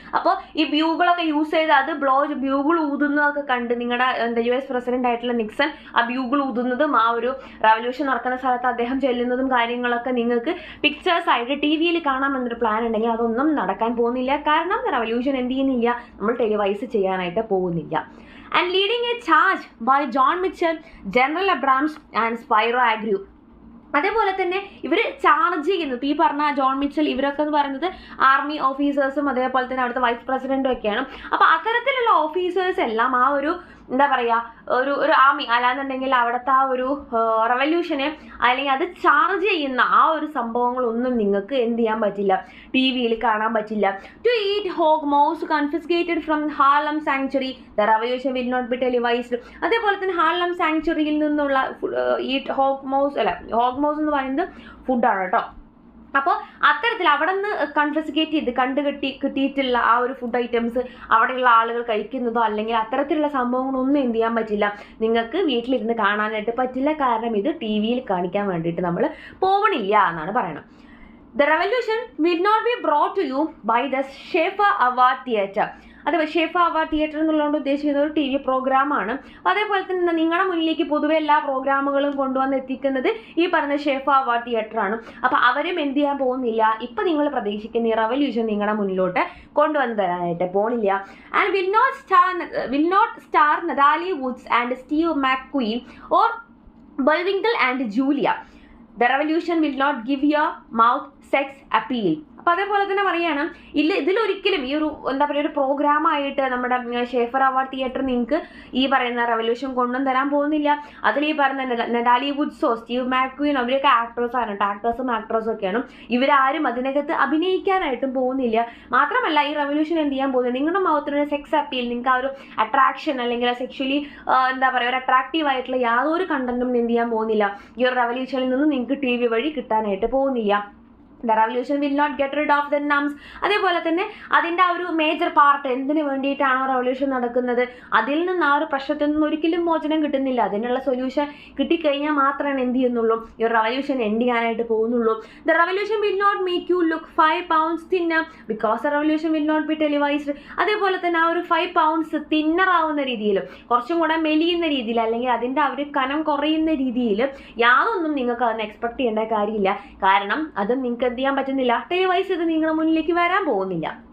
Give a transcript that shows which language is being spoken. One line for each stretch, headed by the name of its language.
Malayalam: അപ്പോൾ ഈ ബ്യൂഗിളൊക്കെ യൂസ് ചെയ്ത് അത് ബ്യൂഗിൾ ഊതുന്നതൊക്കെ കണ്ട് നിങ്ങളുടെ US പ്രസിഡന്റ് ആയിട്ടുള്ള നിക്സൺ ആ ബ്യൂഗിൾ ഊതുന്നതും ആ ഒരു റവല്യൂഷൻ നടക്കുന്ന സ്ഥലത്ത് അദ്ദേഹം ചെല്ലുന്നതും കാര്യങ്ങളൊക്കെ നിങ്ങൾക്ക് പിക്ചേഴ്സ് ആയിട്ട് TV-യിൽ കാണാമെന്നൊരു പ്ലാൻ ഉണ്ടെങ്കിൽ അതൊന്നും നടക്കാൻ പോകുന്നില്ല. കാരണം റവല്യൂഷൻ എന്ത് ചെയ്യുന്നില്ല, നമ്മൾ ടെലിവൈസ് ചെയ്യാനായിട്ട് പോകുന്നില്ല.
English: And leading a charge by John Mitchell, General Abrams and Spyro Agnew.
Malayalam: അതേപോലെ തന്നെ ഇവർ ചാർജ് ചെയ്യുന്നത് ഈ പറഞ്ഞ ജോൺ മിച്ചൽ ഇവരൊക്കെ എന്ന് പറയുന്നത് ആർമി ഓഫീസേഴ്സും അതേപോലെ തന്നെ അവിടുത്തെ വൈസ് പ്രസിഡന്റും ഒക്കെയാണ്. അപ്പോൾ അത്തരത്തിലുള്ള ഓഫീസേഴ്സ് എല്ലാം ആ ഒരു എന്താ പറയുക ഒരു ആർമി അല്ലാന്നുണ്ടെങ്കിൽ അവിടുത്തെ ആ ഒരു റവല്യൂഷനെ അല്ലെങ്കിൽ അത് ചാർജ് ചെയ്യുന്ന ആ ഒരു സംഭവങ്ങളൊന്നും നിങ്ങൾക്ക് എന്ത് ചെയ്യാൻ പറ്റില്ല, TV-യിൽ കാണാൻ പറ്റില്ല.
English: To eat hog maws confiscated from Harlem sanctuary the revolution will not be televised.
Malayalam: അതേപോലെ തന്നെ ഹാർലം സാങ്ച്വറിയിൽ നിന്നുള്ള ഈറ്റ് ഹോഗ് മൗസ് എന്ന് പറയുന്നത് ഫുഡാണ് കേട്ടോ. അപ്പോൾ അത്തരത്തിൽ അവിടെ നിന്ന് കൺഫിസ്കേറ്റ് ചെയ്ത് കിട്ടിയിട്ടുള്ള ആ ഒരു ഫുഡ് ഐറ്റംസ് അവിടെയുള്ള ആളുകൾ കഴിക്കുന്നതോ അല്ലെങ്കിൽ അത്തരത്തിലുള്ള സംഭവങ്ങളൊന്നും എന്ത് ചെയ്യാൻ പറ്റില്ല, നിങ്ങൾക്ക് വീട്ടിലിരുന്ന് കാണാനായിട്ട് പറ്റില്ല. കാരണം ഇത് TV-യിൽ കാണിക്കാൻ വേണ്ടിയിട്ട് നമ്മൾ പോകണില്ല എന്നാണ് പറയണം.
English: The revolution will not be brought to you by the Schaefer Award Theatre.
Malayalam: അത് ഷേഫ അവാർഡ് തിയേറ്റർ എന്നുള്ളതുകൊണ്ട് ഉദ്ദേശിക്കുന്നത് ഒരു TV പ്രോഗ്രാമാണ്. അതേപോലെ തന്നെ നിങ്ങളുടെ മുന്നിലേക്ക് പൊതുവെ എല്ലാ പ്രോഗ്രാമുകളും കൊണ്ടുവന്ന് എത്തിക്കുന്നത് ഈ പറഞ്ഞ ഷേഫ അവാർഡ് തിയേറ്ററാണ്. അപ്പോൾ അവരും എന്ത് ചെയ്യാൻ പോകുന്നില്ല, ഇപ്പം നിങ്ങൾ പ്രതീക്ഷിക്കുന്ന ഈ റവല്യൂഷൻ നിങ്ങളുടെ മുന്നിലോട്ട് കൊണ്ടുവന്ന് തരാനായിട്ട് പോകുന്നില്ല.
English: And will not star Natalie Woods and Steve McQueen or Bullwinkle and Julia. The revolution will not give your mouth sex appeal.
Malayalam: അപ്പോൾ അതേപോലെ തന്നെ പറയുകയാണ് ഇതിലൊരിക്കലും ഈ ഒരു എന്താ പറയുക ഒരു പ്രോഗ്രാമായിട്ട് നമ്മുടെ ഷേഫർ അവാർഡ് തിയേറ്റർ നിങ്ങൾക്ക് ഈ പറയുന്ന റവല്യൂഷൻ കൊണ്ടുവന്ന് തരാൻ പോകുന്നില്ല. അതിൽ ഈ പറയുന്ന നതാലി വുഡ്സോ സ്റ്റീവ് മാക്ക്വീനോ അവരൊക്കെ ആക്ടേഴ്സും ആക്ട്രസും ഒക്കെയാണ്. ഇവരാരും അതിനകത്ത് അഭിനയിക്കാനായിട്ടും പോകുന്നില്ല. മാത്രമല്ല ഈ റവല്യൂഷൻ എന്ത് ചെയ്യാൻ പോകുന്നത്, നിങ്ങളുടെ മുഖത്തിനൊരു സെക്സ് അപ്പീൽ, നിങ്ങൾക്ക് ആ ഒരു അട്രാക്ഷൻ അല്ലെങ്കിൽ സെക്ഷലി എന്താ പറയുക ഒരു അട്രാക്റ്റീവ് ആയിട്ടുള്ള യാതൊരു കണ്ടന്റും എന്ത് ചെയ്യാൻ പോകുന്നില്ല, ഈ ഒരു റവല്യൂഷനിൽ നിന്ന് നിങ്ങൾക്ക് TV വഴി കിട്ടാനായിട്ട് പോകുന്നില്ല.
English: The revolution will not get rid of the numbs.
Malayalam: അതേപോലെ തന്നെ അതിൻ്റെ ആ ഒരു മേജർ പാർട്ട് എന്തിനു വേണ്ടിയിട്ടാണോ റവല്യൂഷൻ നടക്കുന്നത് അതിൽ നിന്ന് ആ ഒരു പ്രശ്നത്തിൽ നിന്ന് ഒരിക്കലും മോചനം കിട്ടുന്നില്ല. അതിനുള്ള സൊല്യൂഷൻ കിട്ടിക്കഴിഞ്ഞാൽ മാത്രമേ എന്ത് ചെയ്യുന്നുള്ളൂ, ഈ ഒരു റവല്യൂഷൻ എൻഡ് ചെയ്യാനായിട്ട് പോകുന്നുള്ളൂ.
English: The revolution will not make you look 5 pounds thinner because the revolution will not be televised.
Malayalam: അതേപോലെ തന്നെ ആ ഒരു 5 pounds തിന്നർ ആവുന്ന രീതിയിൽ, കുറച്ചും കൂടെ മെലിയുന്ന രീതിയിൽ അല്ലെങ്കിൽ അതിൻ്റെ ആ ഒരു കനം കുറയുന്ന രീതിയിൽ യാതൊന്നും നിങ്ങൾക്ക് അതൊന്നും എക്സ്പെക്ട് ചെയ്യേണ്ട കാര്യമില്ല. കാരണം അത് നിങ്ങൾക്ക് എന്ത് ചെയ്യാൻ പറ്റുന്നില്ല, ടെലിവൈസ് ചെയ്ത് നിങ്ങളുടെ മുന്നിലേക്ക് വരാൻ പോകുന്നില്ല.